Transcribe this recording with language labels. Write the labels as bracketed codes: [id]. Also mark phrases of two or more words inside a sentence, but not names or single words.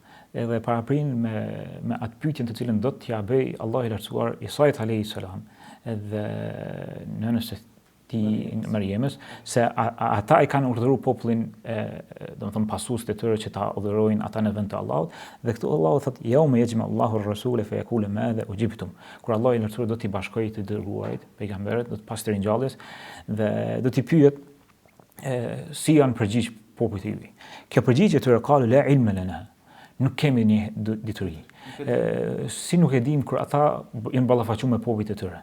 [sq] Edhe paraprin me atë pyetjen të cilën do t'ja bëj Allah i lartësuar Isait [ar] عليه السلام [sq] edhe nënës së tij Mariamës, se ata i kanë urdhëruar popullin, domethënë pasuesit e tyre që ta udhërojnë ata në vend të Allahut, dhe këtu Allahu thotë [ar] يوم يجمع الله الرسل فيقول ماذا أجبتم. [sq] Kur Allah i lartësuar do t'i bashkojë të dërguarit, pejgamberët, do të pas të ringjalljes dhe do t'i pyet si janë përgjigj popujt e juaj. Kjo përgjigje tyre ka [ar] لا علم لنا. [sq] Nuk kemi një dituri. Si nuk e dim kur ata janë ballafaquar me popujt e tyre.